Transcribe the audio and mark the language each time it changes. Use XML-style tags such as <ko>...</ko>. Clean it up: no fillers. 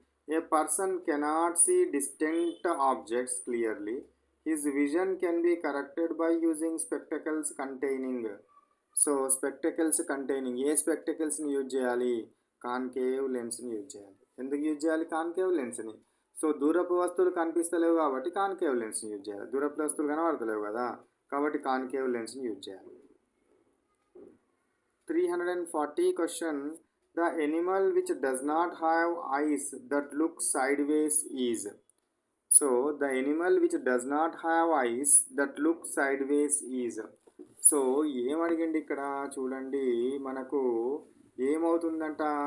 <en>A person cannot see distinct objects clearly. His vision can be corrected by using spectacles containing. So spectacles containing</en> <te>ఏ స్పెక్టకల్స్ని use చేయాలి? Concave లెన్స్ని use చేయాలి. ఎందుకు use చేయాలి concave లెన్స్ని? So దూరపు వస్తువులు కనిపిస్తలేవు కాబట్టి concave లెన్స్ని use చేయాలి. దూరపు వస్తువులు కనబడతలేవు కదా, కాబట్టి కాన్కేవ్ లెన్స్ని యూజ్ చేయాలి.</te> <en>340 question. The animal which does not have eyes that look sideways is. So the animal which does not have eyes that look sideways is.</en> <te>So ఏమడిగిండి ఇక్కడ చూడండి, మనకు ఏమవుతుందంట?</te>